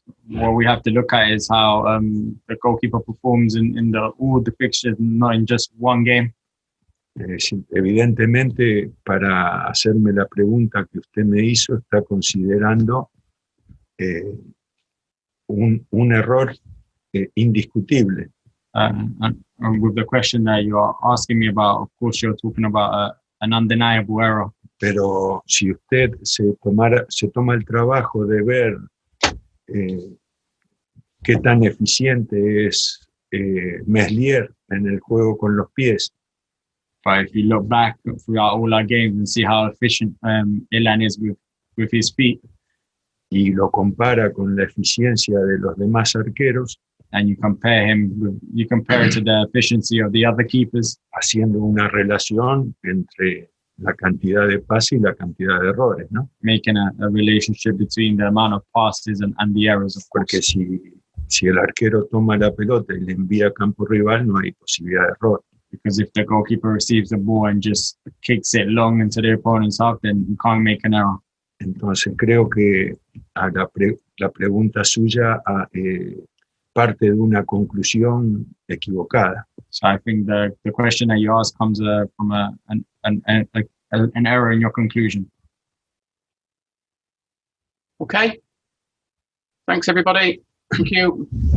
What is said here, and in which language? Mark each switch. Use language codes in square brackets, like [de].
[en] What we have to look at is how the goalkeeper performs in all the fixtures, not in just one game. [es] Evidentemente, para hacerme la pregunta que usted me hizo, está considerando un error indiscutible. [en] And with the question that you are asking me about, of course, you're talking about an undeniable error. [es] Pero si usted se toma el trabajo de ver qué tan eficiente es Meslier en el juego con los pies, [en] But if you look back throughout all our games and see how efficient Ilan is with his feet, [es] y lo compara con la eficiencia de los demás arqueros, [en] and you compare it to the efficiency of the other keepers, [es] haciendo una relación entre la cantidad de pases y la cantidad de errores, ¿no? [en] making a relationship between the amount of passes and the errors, of course. [es] Porque si el arquero toma la pelota y le envía a campo rival, no hay posibilidad de error. [en] Because if the goalkeeper receives the ball and just kicks it long into the opponent's half, then you can't make an error. [es] Entonces creo que a la pregunta suya parte de una conclusión equivocada. [en] So I think the question that you ask comes from an error in your conclusion. Okay. Thanks, everybody. Thank you.